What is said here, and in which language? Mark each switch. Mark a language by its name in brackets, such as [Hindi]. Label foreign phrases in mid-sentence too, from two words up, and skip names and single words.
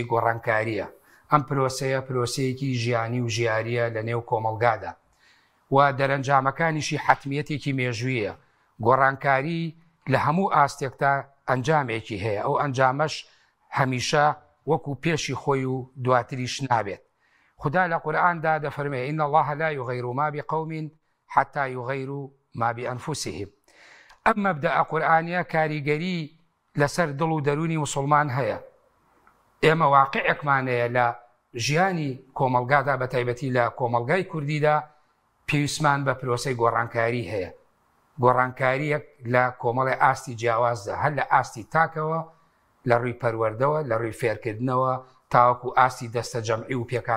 [Central Kurdish] گۆڕانکاریە ئەم پرۆسەیە پرۆسەیەکی ژیانی و ژیاریە لە نێو کۆمەڵگادا و دەرەنجامەکانیشی حتمیەتێکی مێژوویە گۆڕانکاری لە هەموو ئاستێکتا ئەنجامێکی هەیە ئەو ئەنجامەش هەمیشە وەکو پێشی خۆی و دواتریش نابێت خدا لە قورئاندا دەفەرمێ [Arabic] إن الله لا يغير ما بقوم حتى يغيروا ما بأنفسهم [Central Kurdish] ئەم مەبدەئە قورئانیە کاریگەری لەسەر دڵ و دەرونی موسڵمان هەیە ئێمە واقعێکمانەیە لە ژیانی کۆمەڵگادا بە تایبەتی لە کۆمەڵگای کوردیدا پێویستمان بە پرۆسەی گۆڕانکاری هەیە گۆڕانکاریەک لە کۆمەڵی ئاستی جیاوازدا هەر لە ئاستی تاکەوە لە ڕووی پەروەردەوە لە ڕووی فێرکردنەوە تاوەکو ئاستی دەستە جەمعی و